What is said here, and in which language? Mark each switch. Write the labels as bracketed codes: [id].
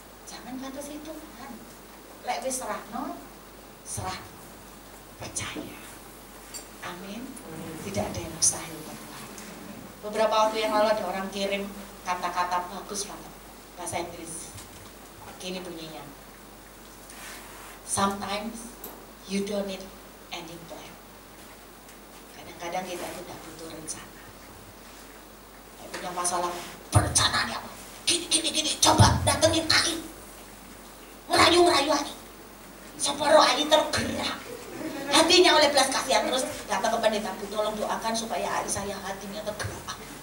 [id] Jangan batasi Tuhan. [jv] Lek wis serahno, serah. [id] Percaya. Amin. Tidak ada yang mustahil buat Tuhan. Beberapa waktu yang lalu ada orang kirim kata-kata bagus banget bahasa Inggris. Gini bunyinya. [en] Sometimes you don't need any plan. [id] Kadang-kadang kita itu tidak butuh rencana. Punya masalah, perencanaannya apa? Gini, coba datengin Ai, ngerayu Ai, separuh Ai tergerak, hatinya oleh belas kasihan. Terus datang ke pendeta, Bu, tolong doakan supaya Ai saya hatinya tergerak.